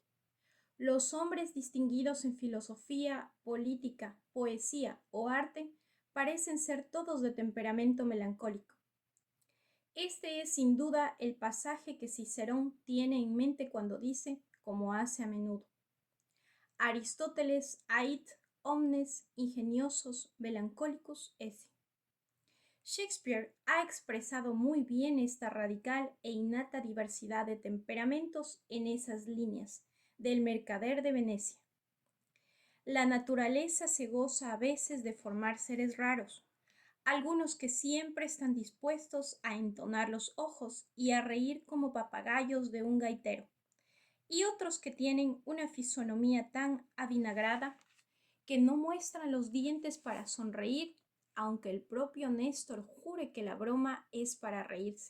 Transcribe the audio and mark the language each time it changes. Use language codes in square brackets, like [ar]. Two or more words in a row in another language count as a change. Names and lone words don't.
[es] Los hombres distinguidos en filosofía, política, poesía o arte parecen ser todos de temperamento melancólico. Este es sin duda el pasaje que Cicerón tiene en mente cuando dice, como hace a menudo: Aristóteles [la] ait omnes ingeniosos melancolicus esse. [es] Shakespeare ha expresado muy bien esta radical e innata diversidad de temperamentos en esas líneas del Mercader de Venecia. La naturaleza se goza a veces de formar seres raros, algunos que siempre están dispuestos a entonar los ojos y a reír como papagayos de un gaitero, y otros que tienen una fisonomía tan avinagrada que no muestran los dientes para sonreír, aunque el propio Néstor jure que la broma es para reírse.